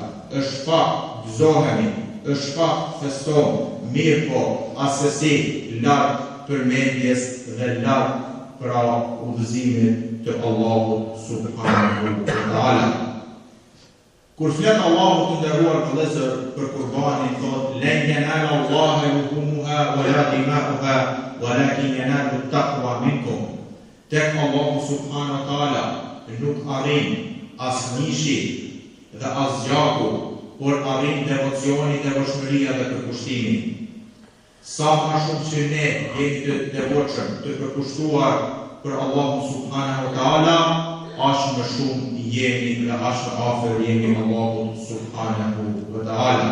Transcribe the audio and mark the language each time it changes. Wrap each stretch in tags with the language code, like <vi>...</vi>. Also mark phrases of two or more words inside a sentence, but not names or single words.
<sq>Është fakt gëzohemi, është fakt festojmë, mirë po asesi larg përmendjes dhe larg pra udhëzimit të Allahut</sq> <ar>سبحانه وتعالى.</ar> <sq>Kur flet Allahu të nderuar vëllezër për kurbanin, thotë:</sq> <ar>"لن ينال الله لحومها ولا دماؤها ولكن يناله التقوى منكم."</ar> <sq>Tek Allahu</sq> <ar>سبحانه وتعالى</ar> <sq>nuk arrin as mishi dhe as gjaku, por arrin devocioni, devotshmëria dhe përkushtimi. Sa më shumë që ne jemi të devotshëm, të përkushtuar për Allahun</sq> <ar>سبحانه وتعالى,</ar> <sq>aq më shumë jemi dhe aq më afër jemi Allahut</sq> <ar>سبحانه وتعالى.</ar>